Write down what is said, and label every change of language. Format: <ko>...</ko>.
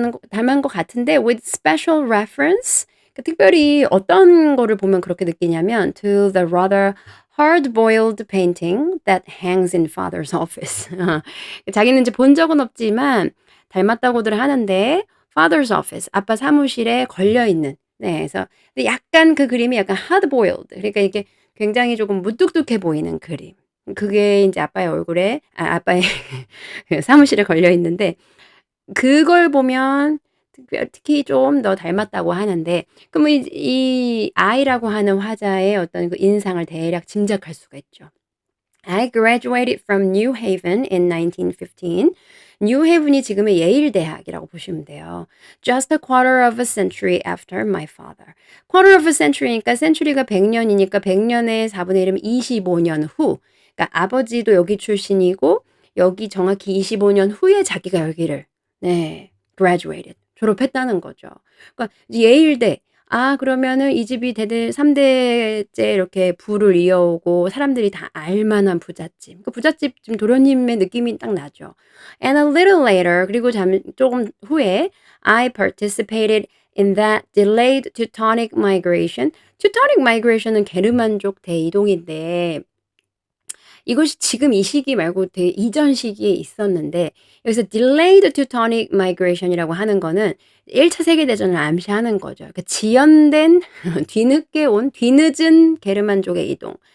<ko>닮은 것 같은데</ko> <en>with special reference</en> <ko>그 특별히 어떤 거를 보면 그렇게 느끼냐면</ko> <en>to the rather hard-boiled painting that hangs in father's office.</en> <ko>자기는 이제 본 적은 없지만 닮았다고들 하는데</ko> <en>father's office</en> <ko>아빠 사무실에 걸려 있는 네 그래서 근데 약간 그 그림이 약간 hard-boiled 그러니까 이게 굉장히 조금 무뚝뚝해 보이는 그림. 그게 인제 아빠의 얼굴에 아빠의 그 사무실에 걸려 있는데 그걸 보면 특히 좀 더 닮았다고 하는데 그러면 이 I라고 하는 화자의 어떤 그 인상을 대략 짐작할 수가 있죠.</ko> <en>I graduated from New Haven in 1915.</en> <ko>New Haven이 지금의 예일 대학이라고 보시면 돼요.</ko> <en>Just a quarter of a century after my father. quarter of a century</en> <ko>니까 century가 100년이니까 100년의 4분의 1이면 25년 후. 그러니까 아버지도 여기 출신이고 여기 정확히 25년 후에 자기가 여기를 네 graduated 졸업했다는 거죠. 그러니까 예일대 그러면은 이 집이 대대 3 대째 이렇게 부를 이어오고 사람들이 다 알 만한 부잣집. 그 부잣집 좀 도련님의 느낌이 딱 나죠.</ko> <en>And a little later</en> <ko>그리고 조금 후에</ko> <en>I participated in that delayed Teutonic migration.</en> <ko>Teutonic migration은 게르만족 대이동인데 이것이 지금 이 시기 말고 되게 이전 시기에 있었는데 여기서</ko> <en>delayed Teutonic migration</en> <ko>이라고 하는 거는 1차 세계대전을 암시하는 거죠. 그러니까 지연된 뒤늦은 게르만족의 이동.</ko>